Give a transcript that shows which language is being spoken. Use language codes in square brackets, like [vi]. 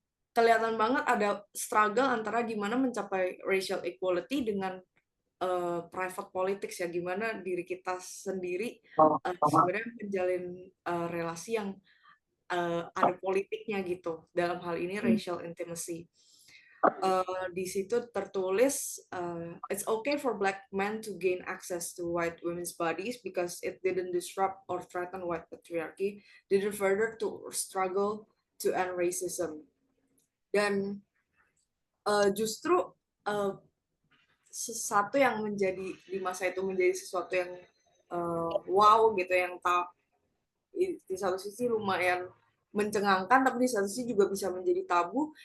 [id] kelihatan banget ada struggle antara gimana mencapai racial equality dengan private politics ya, gimana diri kita sendiri sebenarnya menjalin relasi yang ada politiknya gitu, dalam hal ini racial intimacy. Di situ tertulis, [en] it's okay for black men to gain access to white women's bodies because it didn't disrupt or threaten white patriarchy, didn't further to struggle to end racism. [id] Dan justru sesuatu yang menjadi di masa itu menjadi sesuatu yang wow gitu, yang di satu sisi lumayan mencengangkan, tapi di satu sisi juga bisa menjadi tabu.